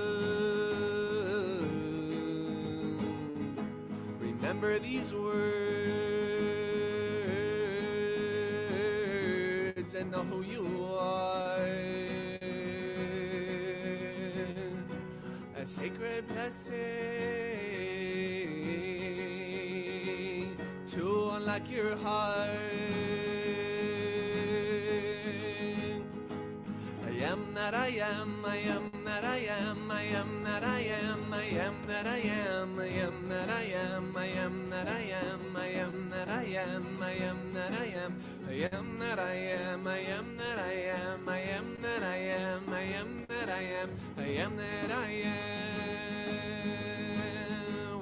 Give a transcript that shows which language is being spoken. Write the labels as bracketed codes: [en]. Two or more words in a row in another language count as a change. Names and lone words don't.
[en] Remember these words and know who you are. A sacred blessing to unlock your heart. I am that I am, I am that I am, I am that I am, I am that I am, I am that I am, I am that I am, I am that I am, I am that I am, I am that I am, I am that I am, I am that I am, I am that I am, I am that I am.